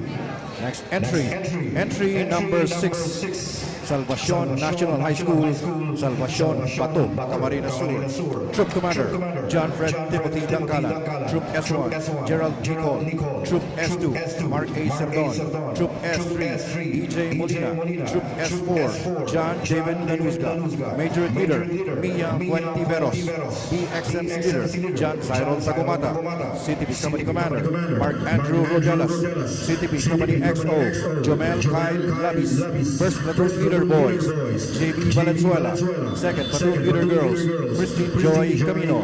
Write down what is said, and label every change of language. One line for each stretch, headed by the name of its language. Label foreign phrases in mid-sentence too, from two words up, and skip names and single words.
English: Next entry number 6, Salvacion National High School, Salvacion Bato, Camarines Sur. Troop Commander John Fred Timothy Dangkalan. Troop S1 Gerald Nicol. Troop S2 Mark A. Serdon. Troop S3 DJ Molina. Troop S4 John David Lanuzga. Major Leader Mia Fuentiveros. DXMC Leader John Cyril Tagumata. CTP Company Commander Mark Andrew Rodelas. CTP Company XO Jomel Kyle Labis. First Platoon Leader Boys JB Valenzuela. Second Platoon Leader Girls Christine Joy Camino.